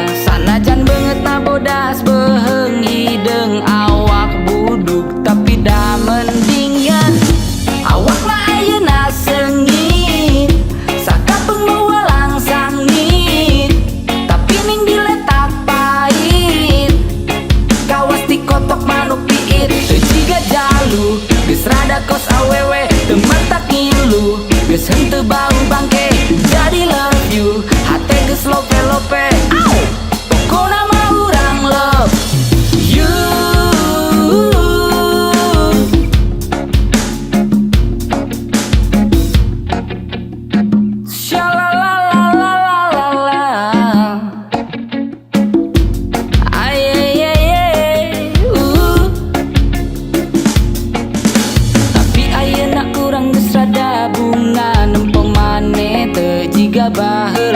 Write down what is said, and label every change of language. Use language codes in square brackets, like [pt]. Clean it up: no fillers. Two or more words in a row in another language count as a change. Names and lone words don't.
[su] Sanajan beungeut na bodas beheung hideung awak buduk, tapi da mendingan awak na ayeuna seungit, sakapeung mewalang sangit, tapi ning diletak pait, kawas dikotok manuk piit. Teu jiga jalu, geus rada kos awewe, teu mantak ngilu, geus henteu bau bangke jadi [en] love you. [su] Hate geus lope-lope, pokona mah urang [en] love you. Shalalalalala, ayeyeye, [su] tapi ayeuna urang geus rada bunga, nempo maneh teu jiga baheula.